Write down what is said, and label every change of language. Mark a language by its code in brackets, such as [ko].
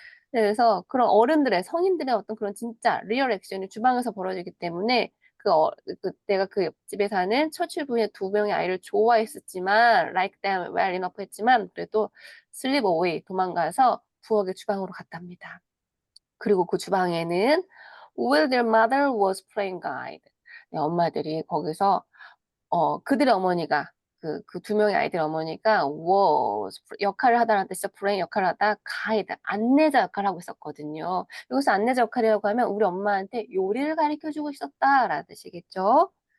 [ko] 그래서 그런 어른들의 성인들의 어떤 그런 진짜 리얼 액션이 주방에서 벌어지기 때문에 내가 그 옆집에 사는 처칠부의 두 명의 아이를 좋아했었지만 [en] like them well enough [ko] 했지만 그래도 슬립 어웨이 도망가서 부엌의 주방으로 갔답니다. 그리고 그 주방에는 [en] while their mother was playing guide. [ko] 네, 엄마들이 거기서 그들의 어머니가 그 두 명의 아이들 어머니가 was 역할을 하다라는 뜻이죠. playing 역할을 하다 guide 안내자 역할을 하고 있었거든요. 여기서 안내자 역할이라고 하면 우리 엄마한테 요리를 가르쳐 주고 있었다라는 뜻이겠죠.